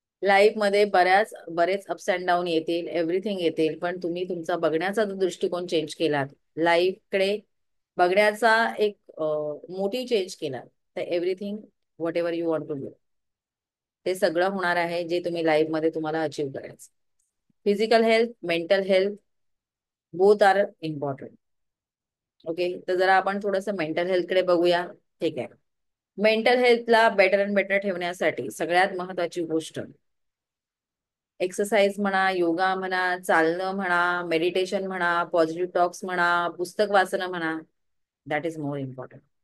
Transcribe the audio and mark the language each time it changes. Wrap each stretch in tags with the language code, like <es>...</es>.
<mr>Life मध्ये बरेच ups and down येतील, एव्हरीथिंग येतील, पण तुम्ही तुमचा बघण्याचा जो दृष्टिकोन चेंज केलात, लाईफकडे बघण्याचा एक मोठी चेंज केला, तर everything,</mr> <en>whatever you want to do,</en> <mr>ते सगळं होणार आहे जे तुम्ही लाईफ मध्ये तुम्हाला अचीव्ह करायचं.</mr> <en>Physical health, mental health, both are important.</en> <mr>Okay, तर जरा आपण थोडंसं मेंटल हेल्थकडे बघूया. ठीक आहे, मेंटल हेल्थला बेटर अँड बेटर ठेवण्यासाठी सगळ्यात महत्वाची गोष्ट एक्सरसाइज म्हणा, योगा म्हणा, चालणं म्हणा, मेडिटेशन म्हणा, पॉझिटिव्ह टॉक्स म्हणा, पुस्तक वाचणं म्हणा,</mr> <en>That is more important.</en>